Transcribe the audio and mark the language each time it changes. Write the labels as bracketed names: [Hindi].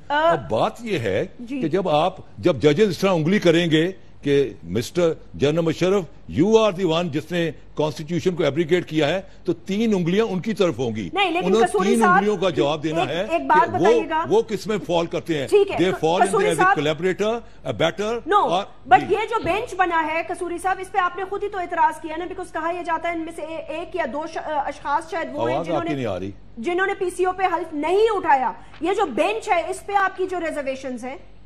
[Urdu] اب بات یہ ہے کہ جب ججز اس طرح انگلی کریں گے کہ mister general Musharraf [English] you are the one [Urdu] جس نے کانسٹیٹیوشن کو ایبریگیٹ کیا ہے, تو 3 انگلیاں ان کی طرف ہوں گی. انہوں نے 3 انگلیوں کا جواب دینا ہے کہ وہ کس میں فال کرتے ہیں. [English] They fall in as a collaborator, abettor. [Urdu] But یہ جو بینچ بنا ہے قصوری صاحب, اس پہ آپ نے خود ہی تو اعتراض کیا نا, بیکاز کہا یہ جاتا ہے ان میں سے 1 یا 2 اشخاص شاید وہ ہیں جنہوں نے پی سی او پہ حلف نہیں اٹھایا. یہ جو بینچ ہے اس پہ آپ کی جو ریزرویشنز ہیں.